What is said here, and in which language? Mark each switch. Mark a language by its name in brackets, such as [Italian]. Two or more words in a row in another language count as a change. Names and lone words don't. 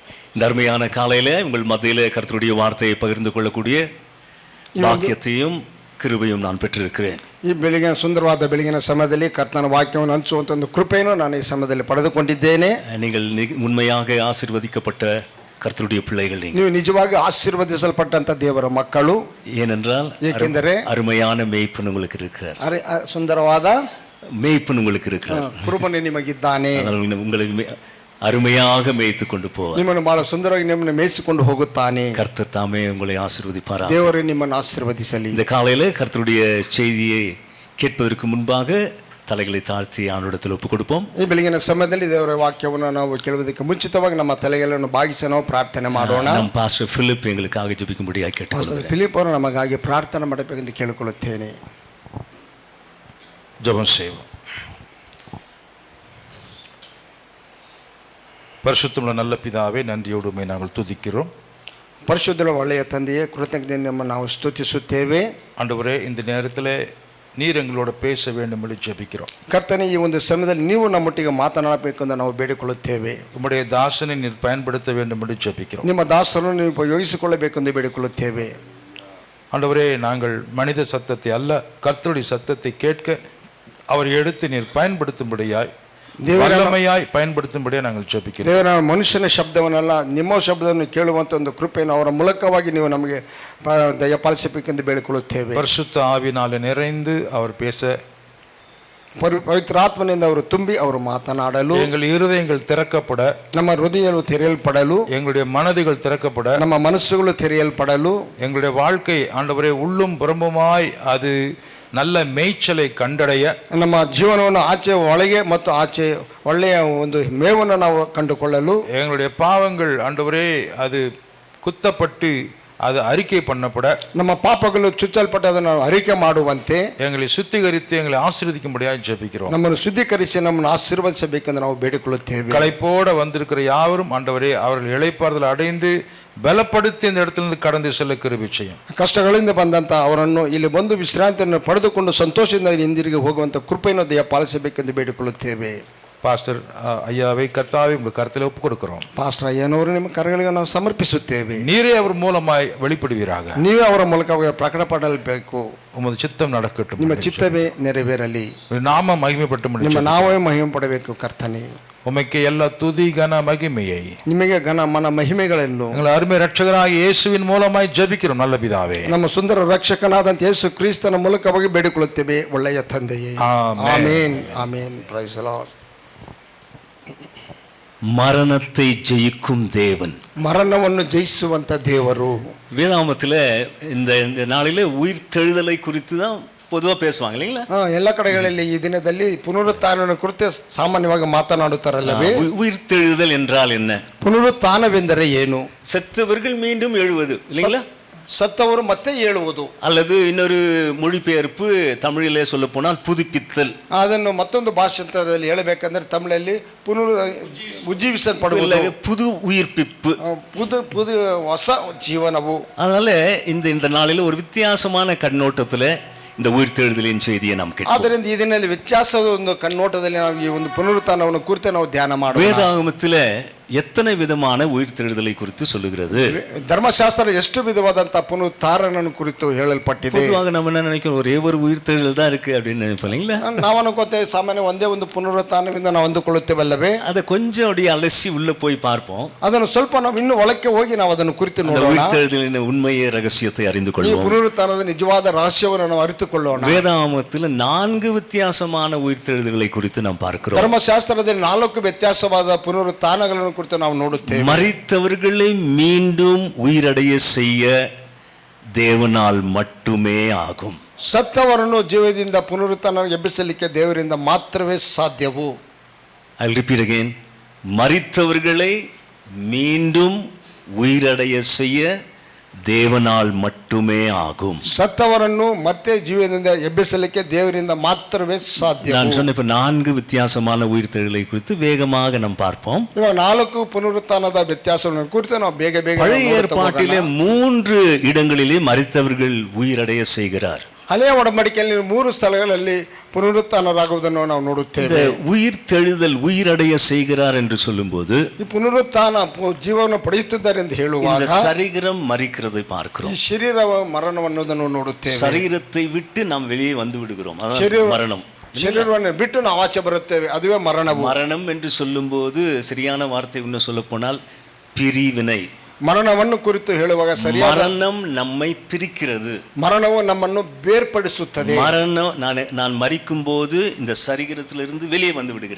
[Tamil] இந்த அருமையான காலையில உங்கள் மத்தியிலே கர்த்தருடைய வார்த்தையை பகிர்ந்து கொள்ளக்கூடிய [Kannada] ವಾಕ್ಯತೆயும் ಕೃಪೆயும் [Tamil] நான் பெற்றிருக்கிறேன். [Kannada] ಈ ಬೆಳಗಿನ ಸುಂದರವಾದ ಬೆಳಗಿನ ಸಮಯದಲ್ಲಿ ಕರ್ತನ ವಾಕ್ಯವನ್ನು ಹಂಚುವಂತ ಒಂದು ಕೃಪೆಯನ್ನು ನಾನು ಈ ಸಮಯದಲ್ಲಿ ಪಡೆದುಕೊಂಡಿದ್ದೇನೆ. [Tamil] நீங்கள் உண்மையாக ஆசீர்வதிக்கப்பட்ட கர்த்தருடைய பிள்ளைகள். [Kannada] ನೀವು ನಿಜವಾಗಿ ಆಶೀರ್ವದಿಸಲ್ಪಟ್ಟಂತ ದೇವರ ಮಕ್ಕಳು. [Tamil] ஏனென்றால் [Kannada] ಏಕೆಂದರೆ [Tamil] அருமையான மேய்ப்பன் உங்களுக்கு இருக்கிறார். [Kannada] ಸುಂದರವಾದ [Tamil] மேய்ப்பன் உங்களுக்கு இருக்கிறார். [Kannada] ಕುರುಬನು ನಿಮಗಿದ್ದಾನೆ. [Tamil] உங்களை அருமையாக மேய்த்து கொண்டு போவார். [Kannada] ನಿಮ್ಮನ್ನು ಬಹಳ ಸುಂದರವಾಗಿ ನಿಮ್ಮನ್ನು ಮೇಯಿಸಿಕೊಂಡು ಹೋಗುತ್ತಾನೆ. [Tamil] கர்த்தர் தாமே உங்களை ஆசீர்வதிப்பார். [Kannada] ದೇವರು ನಿಮ್ಮನ್ನು ಆಶೀರ್ವದಿಸಲಿ. [Tamil] இந்த காலையில கர்த்தருடைய செய்தியை கேட்பதற்கு முன்பாக தலைகளை தாழ்த்தி ஆண்டவரிடத்தில் ಒಪ್ಪು கொடுப்போம். [Kannada] ಈ ಬೆಳಗಿನ ಸಮಯದಲ್ಲಿ ದೇವರ ವಾಕ್ಯವನ್ನು ನಾವು ಕೇಳುವುದಕ್ಕೆ ಮುಂಚಿತವಾಗಿ ನಮ್ಮ ತಲೆಗಳನ್ನು ಬಾಗಿಸಿ ನಾವು ಪ್ರಾರ್ಥನೆ ಮಾಡೋಣ. ನಮ್ಮ ಪಾಸ್ಟರ್ [Tamil] ಫಿಲಿಪ್ ಎங்களுக்காக ಜಪಿக்கும்படிಯಾಗಿ கேட்டுக்கொள்கிறேன். [Kannada] ಫಿಲಿಪ್ ಅವರು ನಮಗಾಗಿ ಪ್ರಾರ್ಥನೆ ಮಾಡಬೇಕೆಂದು ಕೇಳಿಕೊಳ್ಳುತ್ತೇನೆ. [Tamil] ஜெபம் செய்வோம். பரிசுத்தமுள்ள நல்ல பிதாவே, நன்றியோடுமே நாங்கள் துதிக்கிறோம். [Kannada] ಪರಿಶುದ್ಧ ಒಳ್ಳೆಯ ತಂದೆಯೇ, ಕೃತಜ್ಞತೆಯನ್ನು ನಾವು ಸ್ತುತಿಸುತ್ತೇವೆ. [Tamil] ஆண்டவரே, இந்த நேரத்தில் நீர் எங்களோட பேச வேண்டும் என்று ஜெபிக்கிறோம். [Kannada] ಕರ್ತನೇ, ಈ ಒಂದು ಸಮಯದಲ್ಲಿ ನೀವು ನಮ್ಮೊಟ್ಟಿಗೆ ಮಾತನಾಡಬೇಕು ಎಂದು ನಾವು ಬೇಡಿಕೊಳ್ಳುತ್ತೇವೆ. [Tamil] உம்முடைய தாசனை நீர் பயன்படுத்த வேண்டும் என்று ஜெபிக்கிறோம். [Kannada] ನಿಮ್ಮ ದಾಸರನ್ನು ನೀವು ಉಪಯೋಗಿಸಿಕೊಳ್ಳಬೇಕು ಎಂದು ಬೇಡಿಕೊಳ್ಳುತ್ತೇವೆ. [Tamil] ஆண்டவரே, நாங்கள் மனித சத்தத்தை அல்ல, கர்த்தருடைய சத்தத்தை கேட்க அவர் எடுத்து நீர் பயன்படுத்தும்படியாய், வல்லமையாய் பயன்படுத்தும்படியாய் நாங்கள் ஜெபிக்கிறோம். [Kannada] ದೇವರ ಮನುಷ್ಯನ ಶಬ್ದವನ್ನಲ್ಲ, ನಿಮ್ಮ ಶಬ್ದವನ್ನು ಕೇಳುವಂತ ಒಂದು ಕೃಪೆಯನ್ನು ಅವರ ಮೂಲಕವಾಗಿ ನೀವು ನಮಗೆ ದಯಪಾಲಿಸಬೇಕೆಂದು ಬೇಡಿಕೊಳ್ಳುತ್ತೇವೆ. [Tamil] பரிசுத்த ஆவியினாலே நிறைந்து அவர் பேச, [Kannada] ಪವಿತ್ರಾತ್ಮನಿಂದ ಅವರು ತುಂಬಿ ಅವರು ಮಾತನಾಡಲು, [Tamil] எங்கள் இருதயங்கள் திறக்கப்பட, [Kannada] ನಮ್ಮ ಹೃದಯಗಳು ತೆರೆಯಲ್ಪಡಲು, [Tamil] எங்களுடைய மனதுகள் திறக்கப்பட, [Kannada] ನಮ್ಮ ಮನಸ್ಸುಗಳು ತೆರೆಯಲ್ಪಡಲು, [Tamil] எங்களுடைய வாழ்க்கை ஆண்டவரே உள்ளும் புறம்புமாய் அது நல்ல மேய்ச்சலை கண்டடைய, [Kannada] ನಮ್ಮ ಜೀವನವನ್ನು ಆಚೆ ಒಳಗೆ ಮತ್ತು ಆಚೆ ಒಳ್ಳೆಯ ಒಂದು ಮೇವನ್ನು ನಾವು ಕಂಡುಕೊಳ್ಳಲು, [Tamil] எங்களுடைய பாவங்கள் ஆண்டவரே அது குத்தப்பட்டு அது அறிக்கை பண்ணப்பட, [Kannada] ನಮ್ಮ ಪಾಪಗಳು ಚುಚ್ಚಲ್ಪಟ್ಟದನ್ನು ನಾವು ಅರಿಕೆ ಮಾಡುವಂತೆ, [Tamil] எங்களை சுத்திகரித்து எங்களை ஆசீர்வதிக்கும்படியாக ஜெபிக்கிறோம். [Kannada] ನಮ್ಮನ್ನು ಶುದ್ಧೀಕರಿಸಿ ನಮ್ಮನ್ನು ಆಶೀರ್ವದಿಸಬೇಕೆಂದು ನಾವು ಬೇಡಿಕೊಳ್ಳುತ್ತೇವೆ. [Tamil] களைப்போட வந்திருக்கிற யாவரும் ஆண்டவரே அவர்கள் இளைப்பாறுதல் அடைந்து பலப்படுத்தி இந்த இடத்திலிருந்து கடந்து செல்ல கிருபை செய்யும். [Kannada] ಕಷ್ಟಗಳಿಂದ ಬಂದಂತ ಅವರನ್ನು ಇಲ್ಲಿ ಬಂದು ವಿಶ್ರಾಂತಿಯನ್ನು ಪಡೆದುಕೊಂಡು ಸಂತೋಷದಿಂದ ಹಿಂದಿರುಗಿ ಹೋಗುವಂತ ಕೃಪೆಯನ್ನು ದಯಪಾಲಿಸಬೇಕೆಂದು ಬೇಡಿಕೊಳ್ಳುತ್ತೇವೆ. [Tamil] பாஸ்டர் ஐயாவை கர்த்தாவை உங்கள் கருத்தில் ஒப்பு கொடுக்கிறோம். [Kannada] ಪಾಸ್ಟರ್ ಅಯ್ಯನವರು ನಿಮ್ಮ ಕರಗಳಿಗೆ ನಾವು ಸಮರ್ಪಿಸುತ್ತೇವೆ. [Tamil] நீரே அவர் மூலமாய் வெளிப்படுவீராக. [Kannada] ನೀವೇ ಅವರ ಮೂಲಕ ಪ್ರಕಟಪಡಬೇಕು. [Tamil] உமது சித்தம் நடக்கட்டும். [Kannada] ನಿಮ್ಮ ಚಿತ್ತವೇ ನೆರವೇರಲಿ. [Tamil] நாம மகிமைப்பட்டு [Kannada] ನಿಮ್ಮ ನಾವೇ ಮಹಿಮೆ ಪಡಬೇಕು. ಕರ್ತನೇ, [Tamil] உமக்கு எல்லா துதி கன மகிமையை, [Kannada] ನಿಮಗೆ ಘನ ಮನ ಮಹಿಮೆಗಳನ್ನು [Tamil] எங்கள் அருமை ரட்சகராகிய இயேசுவின் மூலமாய் ஜெபிக்கிறோம் நல்ல பிதாவே. [Kannada] ನಮ್ಮ ಸುಂದರ ರಕ್ಷಕನಾದಂತ ಯೇಸು ಕ್ರಿಸ್ತನ ಮೂಲಕವಾಗಿ ಬೇಡಿಕೊಳ್ಳುತ್ತೇವೆ ಒಳ್ಳೆಯ ತಂದೆಯೇ. [English] Amen. Amen. Praise the Lord. [Tamil] மரணத்தை ஜெயிக்கும் தேவன், [Kannada] ಮರಣವನ್ನು ಜಯಿಸುವಂತ ದೇವರು. [Tamil] வேதாமத்தில் இந்த நாளிலே உயிர் தெழுதலை குறித்து தான் பொதுவாக பேசுவாங்க இல்லைங்களா? [Kannada] ಎಲ್ಲ ಕಡೆಗಳಲ್ಲಿ ಈ ದಿನದಲ್ಲಿ ಪುನರುತ್ಥಾನವನ್ನು ಕುರಿತು ಸಾಮಾನ್ಯವಾಗಿ ಮಾತನಾಡುತ್ತಾರಲ್ಲವೇ? [Tamil] உயிர் தெழுதல் என்றால் என்ன? [Kannada] ಪುನರುತ್ಥಾನವೆಂದರೆ ಏನು? [Tamil] செத்தவர்கள் மீண்டும் எழுவது இல்லைங்களா? [Kannada] ಸತ್ತವರು ಮತ್ತೆ ಏಳುವುದು. [Tamil] அல்லது இன்னொரு மொழிபெயர்ப்பு தமிழிலே சொல்ல போனால் புதுப்பித்தல். [Kannada] ಅದನ್ನು ಮತ್ತೊಂದು ಭಾಷಾಂತರದಲ್ಲಿ ಹೇಳಬೇಕಂದ್ರೆ ತಮಿಳಲ್ಲಿ ಉಜ್ಜೀವಿಸಲ್ಪಡುವುದು, [Tamil] புது உயிர்ப்பிப்பு, [Kannada] புது ಹೊಸ ಜೀವನವು. [Tamil] அதனால இந்த நாளில் ஒரு வித்தியாசமான கண்ணோட்டத்தில் இந்த உயிர்த்தெழுதலின் செய்தியை நாம் கேட்போம். [Kannada] ಆದ್ದರಿಂದ ಈ ದಿನದಲ್ಲಿ ವ್ಯತ್ಯಾಸದ ಒಂದು ಕಣ್ಣೋಟದಲ್ಲಿ ನಾವು ಈ ಒಂದು ಪುನರುತ್ಥಾನವನ್ನು ಕುರಿತು ನಾವು ಧ್ಯಾನ ಮಾಡೋಣ. [Tamil] வேதாகமத்தில் எத்தனை விதமான உயிர்த்தெழுதலை குறித்து சொல்லுகிறது? [Kannada] ಧರ್ಮಶಾಸ್ತ್ರ ಎಷ್ಟು ವಿಧವಾದಂತ ಪುನರುತ್ಥಾನವನ್ನು ಕುರಿತು ಹೇಳಲ್ಪಟ್ಟಿದೆ. [Tamil] பொதுவாக நம்ம என்ன நினைக்கிறோம், ஒரே ஒரு உயிர்த்தெழுதல் தான் இருக்கு அப்படின்னு நினைப்போம் இல்லைங்களா? [Kannada] ನಾವು ಅನ್ಕೋತೇವೆ ಸಾಮಾನ್ಯ ಒಂದೇ ಒಂದು ಪುನರುತ್ಥಾನದಿಂದ ನಾವು ಅಂದುಕೊಳ್ಳುತ್ತೇವಲ್ಲವೇ? [Tamil] அதை கொஞ்சம் அப்படியே அலசி உள்ள போய் பார்ப்போம். [Kannada] ಅದನ್ನು ಸ್ವಲ್ಪ ನಾವು ಇನ್ನೂ ಒಳಕ್ಕೆ ಹೋಗಿ ನಾವು ಅದನ್ನು ಕುರಿತು ನೋಡೋಣ. [Tamil] உயிர்த்தெழுதலின் உண்மையை ரகசியத்தை அறிந்து [Kannada] ಈ [Tamil] கொள்வோம். [Kannada] ಪುನರುತ್ಥಾನದ ನಿಜವಾದ ರಹಸ್ಯವನ್ನು ನಾವು ಅರಿತುಕೊಳ್ಳೋಣ. [Tamil] வேதாகமத்தில் 4 வித்தியாசமான உயிர்த்தெழுதல்களை குறித்து நாம் பார்க்கிறோம். [Kannada] ಧರ್ಮಶಾಸ್ತ್ರದಲ್ಲಿ 4 ವ್ಯತ್ಯಾಸವಾದ ಪುನರುತ್ಥಾನಗಳನ್ನು ಕುರಿತು ನಾವು ನೋಡುತ್ತೇವೆ. [Tamil] மரித்தவர்களை மீண்டும் உயிரடைய செய்ய தேவனால் மட்டுமே ஆகும். [Kannada] ಸತ್ತವರನ್ನು ಜೀವದಿಂದ ಪುನರುತ್ಥಾನ ಎಬ್ಬಿಸಲಿಕ್ಕೆ ದೇವರಿಂದ ಮಾತ್ರವೇ ಸಾಧ್ಯವು. [English] I'll repeat again. [Tamil] மரித்தவர்களை மீண்டும் உயிரடைய செய்ய தேவனால் மட்டுமே ஆகும். [Kannada] ಸತ್ತವರನ್ನು ಮತ್ತೆ ಜೀವದಿಂದ ಎಬ್ಬಿಸಲಿಕ್ಕೆ ದೇವರಿಂದ ಮಾತ್ರವೇ ಸಾಧ್ಯ. [Tamil] நான் சொன்ன இப்ப 4 வித்தியாசமான உயிர்த்தெழுதலை குறித்து வேகமாக நாம் பார்ப்போம். [Kannada] ಇವಾಗ 4 ಪುನರುತ್ಥಾನದ ವ್ಯತ್ಯಾಸವನ್ನು ಕುರಿತು ನಾವು ಬೇಗ [Tamil] பழைய ஏற்பாட்டிலே 3 இடங்களிலே மரித்தவர்கள் உயிரடைய செய்கிறார். [Kannada] ಹಳೆಯ ಒಡಂಬಡಿಕೆಯಲ್ಲಿ 3 ಸ್ಥಳಗಳಲ್ಲಿ ಪುನರುತ್ಥಾನರಾಗುವುದನ್ನು ನಾವು [Tamil] இந்த [Kannada] ನೋಡುತ್ತೇವೆ. [Tamil] உயிர் தெழுதல் உயிரடைய செய்கிறார் என்று சொல்லும்போது [Kannada] ಈ ಪುನರುತ್ಥಾನ ಜೀವವನ್ನು ಪಡೆಯುತ್ತಿದ್ದಾರೆ ಎಂದು [Tamil] இந்த [Kannada] ಹೇಳುವಾಗ [Tamil] சரீரம் மரிக்கிறதை [Kannada] ಈ [Tamil] பார்க்கிறோம். [Kannada] ಶರೀರವ ಮರಣವನ್ನುವುದನ್ನು ನೋಡುತ್ತೇವೆ. [Tamil] சரீரத்தை விட்டு நாம் வெளியே வந்து விடுகிறோம். அதான் [Kannada] ಶರೀರ [Tamil] மரணம். [Kannada] ಶರೀರವನ್ನು ಬಿಟ್ಟು ನಾವು ಆಚೆ ಬರುತ್ತೇವೆ, ಅದುವೇ ಮರಣವು. [Tamil] மரணம் என்று சொல்லும்போது சரியான வார்த்தை இன்னும் சொல்ல போனால் பிரிவினை. [Kannada] ಮರಣವನ್ನು ಕುರಿತು ಹೇಳುವಾಗ ಸರಿಯಾದ [Tamil] மரணம் நம்மை பிரிக்கிறது. [Kannada] ಮರಣವು ನಮ್ಮನ್ನು ಬೇರ್ಪಡಿಸುತ್ತದೆ. [Tamil] மரணம் நான் மரிக்கும் போது இந்த சரீரத்திலிருந்து வெளியே வந்து விடுகிறேன்.